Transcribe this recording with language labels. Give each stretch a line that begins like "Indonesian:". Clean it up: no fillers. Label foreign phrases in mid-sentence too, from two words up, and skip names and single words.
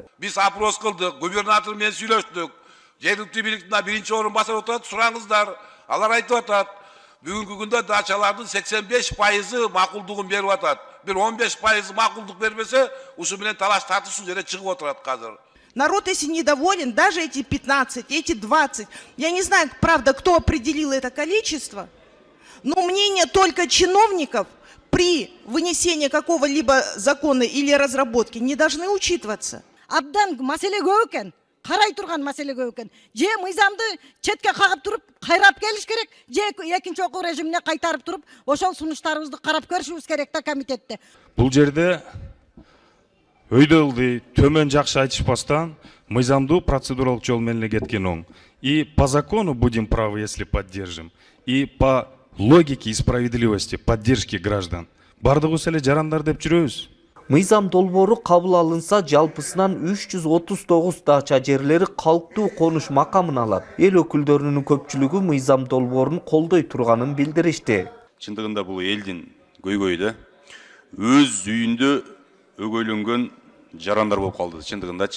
Kyrgyz: Биз опрос кылдык, губернатор менен сүйлөштүк. Жергиликтүү бийликтин биринчи орун басып атат, сураңыздар. Алар айтып атат, бүгүнкү күндө дачалардын 85% макулдугун берип атат. Бир 15% макулдук бербесе, ушу менен талаш тартышуу жерде чыгып отурат казыр.
Russian: Народ, если недоволен, даже эти 15, эти 20, я не знаю, правда, кто определил это количество, но мнение только чиновников при вынесении какого-либо закона или разработки не должны учитываться.
Kyrgyz: Абдан маселе көп экен, карай турган маселе көп экен. Же мыйзамды четке кагып туруп, кайрап келиш керек, же экинчи окуу режимине кайтарып туруп, ошол сунуштарыбызды карап көрүшүбүз керек да комитетте. Бул жерде өйдө ылдый, төмөн жакшы айтышпастан, мыйзамдуу процедуралык жол менен кеткен оң.
Russian: И по закону будем правы, если поддержим, и по логике и справедливости поддержки граждан.
Kyrgyz: Бардыгыбыз эле жарандар деп жүрөбүз. Мыйзам долбоору кабыл алынса, жалпысынан 339 дача жерлери калктуу конуш макамын алат. Эл өкүлдөрүнүн көпчүлүгү мыйзам долбоорун колдой турганын билдиришти. Чындыгында бул элдин көйгөйү да. Өз үйүндө өгөйлөнгөн жарандар болуп калды, чындыгындачы.